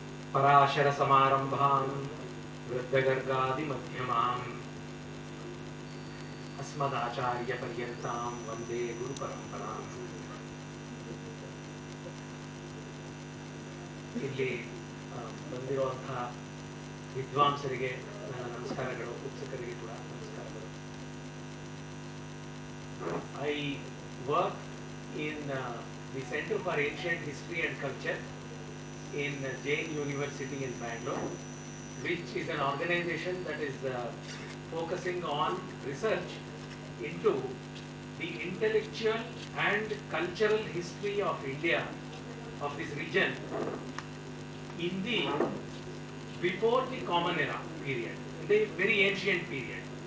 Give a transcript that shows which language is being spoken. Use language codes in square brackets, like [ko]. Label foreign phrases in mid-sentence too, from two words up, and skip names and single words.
[sa] पराशर समारंभां वृद्धगर्गादि मध्यमाम् अस्मदाचार्य पर्यन्तां वन्दे गुरु परंपराम्. [kn] ಇಲ್ಲಿ ಬಂದಿರುವಂತಹ ವಿದ್ವಾಂಸರಿಗೆ ನನ್ನ ನಮಸ್ಕಾರಗಳು, ಉತ್ಸುಕರಿಗೆ ಕೂಡ ನಮಸ್ಕಾರಗಳು. [en] I work in the Center for Ancient History and Culture in Jain University in Bangalore, which is an organization that is focusing on research into the intellectual and cultural history of India, of this region, in the before the Common Era period, in the very ancient period.